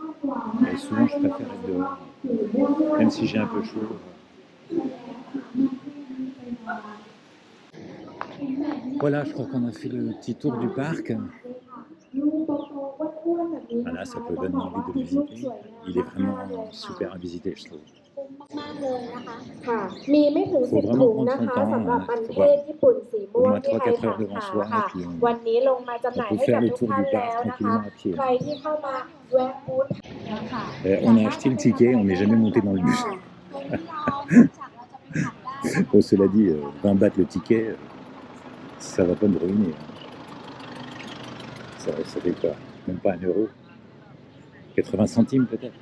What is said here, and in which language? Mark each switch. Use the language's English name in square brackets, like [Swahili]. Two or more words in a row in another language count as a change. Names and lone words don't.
[French] Et souvent, je préfère être dehors, même si j'ai un peu chaud. Voilà, je crois qu'on a fait le petit tour du parc. Voilà, ça peut donner envie de le visiter. Il est vraiment super à visiter, je trouve. [Thai] มากเลยนะคะค่ะมีไม่ถึง [French] Faut [Thai] 10 [French] vraiment [Thai] ถุง [French] prendre [Thai] นะ [French] son [Thai] คะ [French] temps, [Thai] สำหรับมัน [French] faut [Thai] เทศญี่ปุ่นสีม่วง [French] au moins [Thai] ที่ไทย [French] 3-4 heures [Thai] ถาม [French] devant [Thai] หา [French] soi, [Thai] ค่ะ [French] et puis [Thai] วันนี้ลงมาจำหน่าย [French] on peut [Thai] ให้กับ [French] faire le [Thai] ทุก [French] tour [Thai] ท่าน [French] du [Thai] แล้ว [French] parc [Thai] นะคะ [French] tranquillement à pied. [Thai] ใครที่เข้ามาแวะบูธค่ะ [French] On a acheté le ticket, on n'est jamais monté dans le bus. Bon, cela dit, 20 bahts le ticket, ça va pas me ruiner. Ça fait quoi? Même pas 1 euro. 80 centimes peut-être.